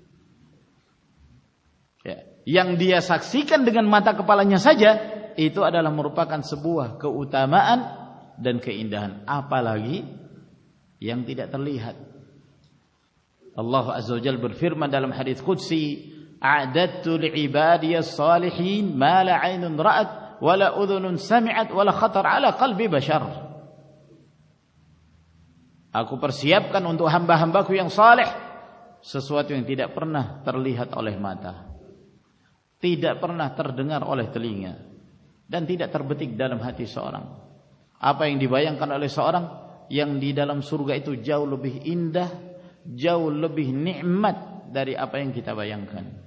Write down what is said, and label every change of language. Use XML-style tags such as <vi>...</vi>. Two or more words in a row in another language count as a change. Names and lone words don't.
<id>Ya, yang dia saksikan dengan mata kepalanya saja itu adalah merupakan sebuah keutamaan dan keindahan, apalagi yang tidak terlihat. Allah</id> <ar>عز وجل</ar> <id>berfirman dalam hadis qudsi,</id> <ar>أعددت لعبادي الصالحين ما لا عين رأت ولا أذن سمعت ولا خطر على قلب بشر.</ar> <id>Aku persiapkan untuk hamba-hambaku yang saleh sesuatu yang tidak pernah terlihat oleh mata, tidak pernah terdengar oleh telinga, dan tidak terbetik dalam hati seorang. Apa yang dibayangkan oleh seorang yang di dalam surga itu jauh lebih indah, jauh lebih nikmat dari apa yang kita bayangkan.</id>